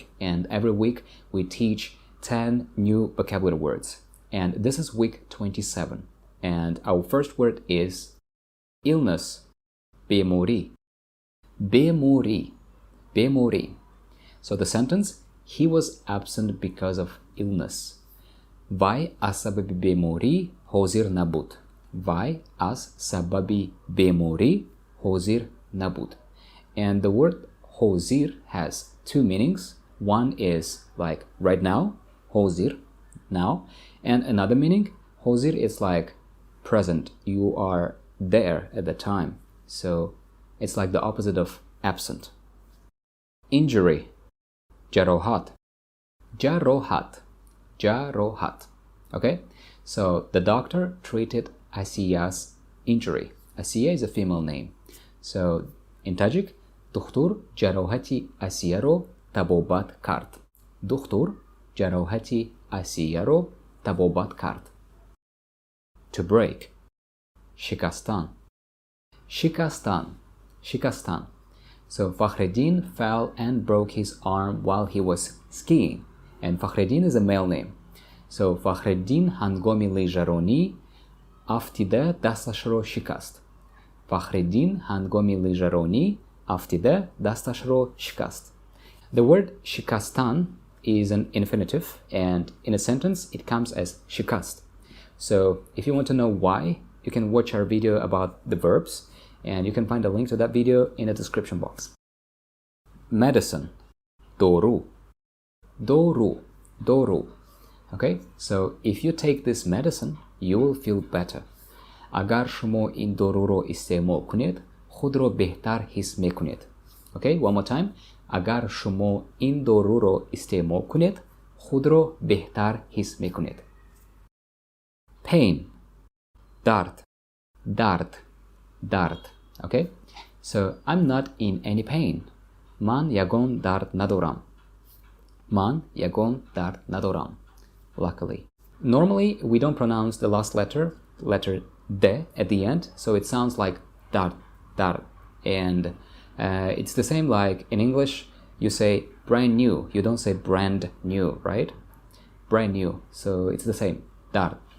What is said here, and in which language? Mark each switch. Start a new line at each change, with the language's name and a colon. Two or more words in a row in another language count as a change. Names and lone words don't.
English: And every week, we teach 10 new vocabulary words. And this is week 27. And our first word is illness, bemorī.
Tajik: Беморӣ, беморӣ.
English: So the sentence, he was absent because of illness.
Tajik: Вай аз сабаби беморӣ ҳозир набуд. Вай аз сабаби беморӣ ҳозир набуд.
English: And the word ҳозир has two meanings. One is like right now, ҳозир, now. And another meaning, ҳозир is like present. You are there at the time. So it's like the opposite of absent. Injury,
Tajik: ҷароҳат. ҷароҳат, ҷароҳат.
English: Okay, so the doctor treated Asiya's injury. Asiya is a female name. So in Tajik,
Tajik: духтур ҷароҳати Асияро табобат кард. Духтур ҷароҳати Асияро табобат кард.
English: To break,
Tajik: шикастан. Шикастан, шикастан.
English: So Fakhreddin fell and broke his arm while he was skiing. And Fakhreddin is a male name.
Tajik: So Fakhreddin ҳангоми лижаронӣ афтида дасташро шикаст. Fakhreddin ҳангоми лижаронӣ афтида дасташро шикаст.
English: The word shikastan is an infinitive, and in a sentence it comes as shikast. So if you want to know why, you can watch our video about the verbs, and you can find a link to that video in the description box. Medicine,
Tajik: дору. Дору, дору.
English: Okay, so if you take this medicine, you will feel better.
Tajik: Агар шумо ин доруро истеъмол кунед, худро беҳтар ҳис мекунед.
English: Okay, one more time.
Tajik: Агар шумо ин доруро истеъмол кунед, худро беҳтар ҳис мекунед. Pain, дард. Дард, дард.
English: Okay, so I'm not in any pain.
Tajik: Ман ягон дард надорам. Ман ягон дард надорам.
English: Luckily. Normally, we don't pronounce the last letter D at the end, so it sounds like
Tajik: дард, дард.
English: And it's the same like in English, you say brand new, you don't say brand new, right? Brand new, so it's the same, dard.